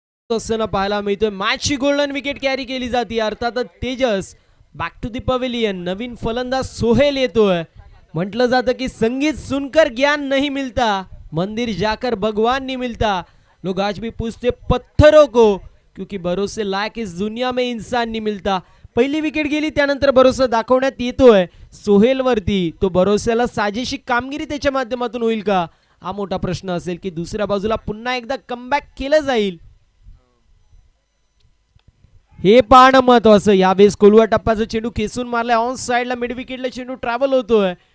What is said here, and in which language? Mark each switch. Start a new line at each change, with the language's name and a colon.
Marathi: असताना पाहायला मिळतोय मॅचची गोल्डन विकेट कॅरी केली जाते। अर्थातच Tejas back to the pavilion. नवीन फलंदाज सोहेल येतोय। म्हटलं जातं की
Hindi: संगीत सुनकर ज्ञान नहीं मिलता, मंदिर जाकर भगवान नहीं मिलता। लोग आज भी पूछते पत्थरों को, क्योंकि भरोसे लायक इस दुनिया में इंसान नहीं मिलता।
Marathi: पहिली विकेट गेली त्यानंतर भरोसा दाखवण्यात येतोय सोहेल वरती। तो भरोश्याला साजेशी कामगिरी त्याच्या माध्यमातून होईल का, हा मोठा प्रश्न असेल की दुसऱ्या बाजूला पुन्हा एकदा कमबॅक केलं जाईल हे पाहणं महत्वाचं। यावेळेस कोलवा टप्प्याचा चेंडू खेचून मारलाय ऑन साइडला, मिड विकेटला चेंडू ट्रॅव्हल होतोय।